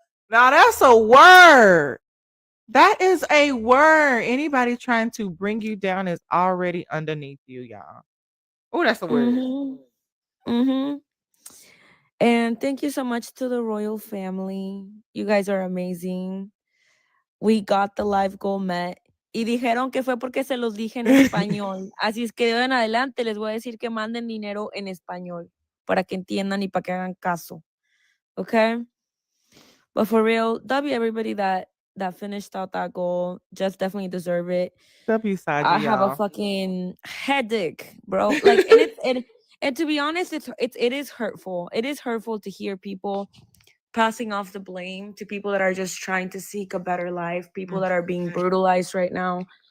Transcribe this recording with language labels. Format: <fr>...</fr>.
<en>Now that's a word. That is a word. Anybody trying to bring you down is already underneath you, y'all. Oh, that's a word. And thank you so much to the royal family. You guys are amazing. We got the live goal met.</en> <es>Y dijeron que fue porque se los dije en español. Así es que de hoy en adelante les voy a decir que manden dinero en español para que entiendan y para que hagan caso.</es> <en>Okay? But for real, W everybody that finished out that goal. Just definitely deserve it. W Saji, I have a fucking headache, bro. Like, and to be honest, it is hurtful. It is hurtful to hear people passing off the blame to people that are just trying to seek a better life, people that are being brutalized right now.</en>